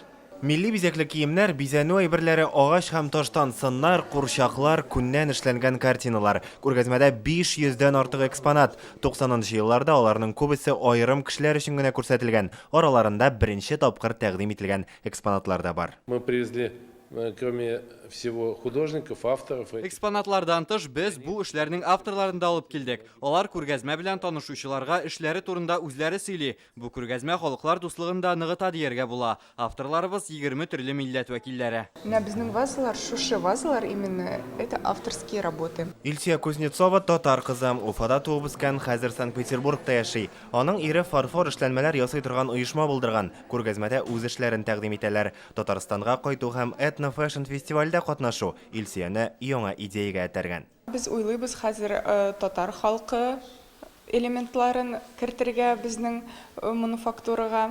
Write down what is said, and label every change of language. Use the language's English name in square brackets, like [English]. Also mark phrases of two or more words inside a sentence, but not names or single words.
[Tatar] Милли бизәкле киемнәр, бизәнү әйберләре агач һәм таштан, сыннар, курчаклар, күннән эшләнгән картиналар. Күргәзмәдә 500дән артык экспонат. 90нчы елларда аларның күбесе аерым кешеләр өчен генә күрсәтелгән. Араларында беренче тапкыр тәкъдим ителгән экспонатлар да бар. [Russian] Мы привезли, кроме всего, художников, авторов. [Tatar] Экспонатлардан тыш без бу эшләрнең авторларын да алып килдек. Алар күргәзмә белән танышучыларга эшләре турында үзләре сөйли. Бу күргәзмә халыклар дуслыгын да ныгыта дияргә була. Авторларыбыз 20 төрле милләт вәкилләре. Безнең вазалар, шушы вазалар [Russian] именно это авторские работы. [Tatar] Илсия Кузнецова татар кызы, Уфада туып үскән, хәзер Санкт-Петербургта яши. Аның ире фарфор эшләнмәләр ясый торган оешма булдырган. Күргәзмәдә үз эшләрен тәкъдим итәләр. Татарстанга кайту һәм этнофэшн фестивальдә катнашу Илсияне яңа идеягә этәргән. Без уйлыйбыз хәзер татар халкы элементларын кертергә безнең мануфактурага.